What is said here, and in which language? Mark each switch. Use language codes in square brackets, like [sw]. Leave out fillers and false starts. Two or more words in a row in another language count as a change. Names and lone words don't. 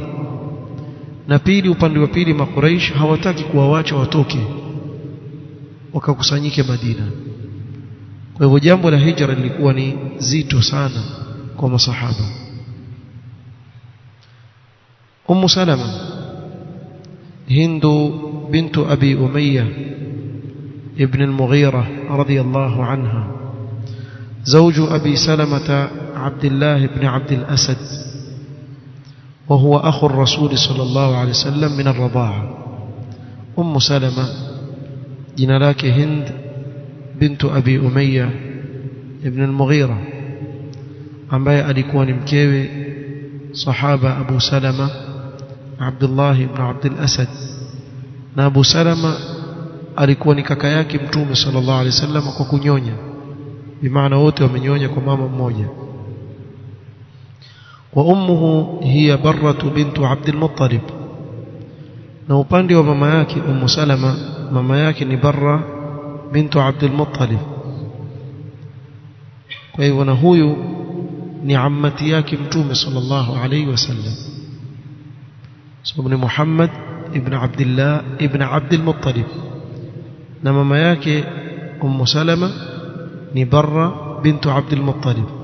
[sw] Na pili, upande wa pili Makuraish hawataki kuwawacha watoke wakakusanyike Madina. Kwa hivyo jambo la hijra lilikuwa ni zito sana kwa masahaba. [ar] Ummu Salama Hindu bintu Abi Umayya ibn al-Mughira رضي الله عنها, زوج أبي سلمة عبد الله بن عبد الأسد، وهو أخو الرسول صلى الله عليه وسلم من الرضاعة. أم سلمة جنالاك هند بنت أبي أمية ابن المغيرة، [sw] ambaye alikuwa ni mkewe sahaba Abu Salama Abdullah ibn Abdul Asad, na Abu Salama alikuwa ni kaka yake Mtume [ar] صلى الله عليه وسلم [sw] kwa kunyonya, bimaana wote wamenyonya kwa mama mmoja. [ar] وأمه هي برة بنت عبد المطلب، [sw] na upande wa mama yake Ummu Salama, mama yake ni Barra bintu Abdul Muttalib. Kwa hivyo na huyu ni ammati yake Mtume [ar] صلى الله عليه وسلم, [sw] sababu ni Muhammad ibn Abdullah ibn Abdul Muttalib, na mama yake Ummu Salama ni Barra bintu Abdul Muttalib.